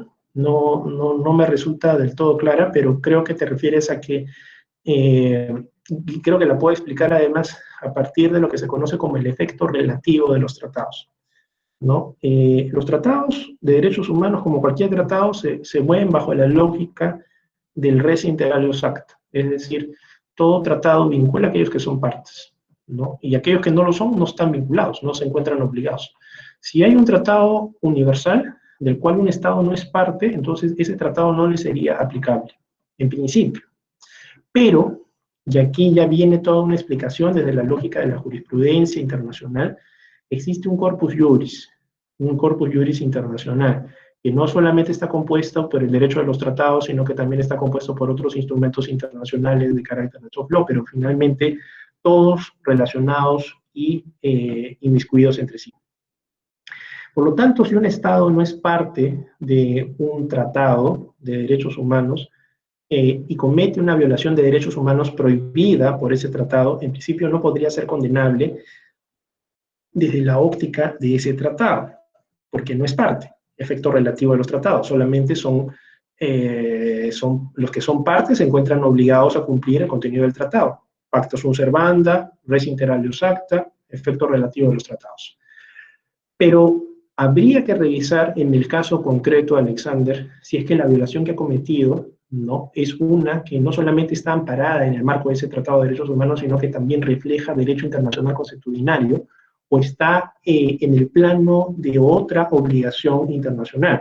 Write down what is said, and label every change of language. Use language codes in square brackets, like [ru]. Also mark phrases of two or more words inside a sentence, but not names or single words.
[es] No me resulta del todo clara, pero creo que te refieres a que, y creo que la puedo explicar además a partir de lo que se conoce como el efecto relativo de los tratados, ¿no? Los tratados de derechos humanos, como cualquier tratado, se mueven bajo la lógica del [la] res inter alios acta, [es] es decir, todo tratado vincula a aquellos que son partes, ¿no? Y aquellos que no lo son no están vinculados, no se encuentran obligados. Si hay un tratado universal del cual un Estado no es parte, entonces ese tratado no le sería aplicable, en principio. Pero, y aquí ya viene toda una explicación desde la lógica de la jurisprudencia internacional, existe un [la] corpus juris [es] internacional, que no solamente está compuesto por el derecho de los tratados, sino que también está compuesto por otros instrumentos internacionales de carácter de [en] soft law, [es] pero finalmente todos relacionados y inmiscuidos entre sí. Por lo tanto, si un Estado no es parte de un tratado de derechos humanos y comete una violación de derechos humanos prohibida por ese tratado, en principio no podría ser condenable desde la óptica de ese tratado, porque no es parte, efecto relativo de los tratados, solamente son los que son partes se encuentran obligados a cumplir el contenido del tratado. [la] Pacta sunt servanda, res inter alios acta, [es] efecto relativo de los tratados. Pero habría que revisar en el caso concreto, Alexander, si es que la violación que ha cometido no es una que no solamente está amparada en el marco de ese Tratado de Derechos Humanos, sino que también refleja derecho internacional consuetudinario, o está en el plano de otra obligación internacional.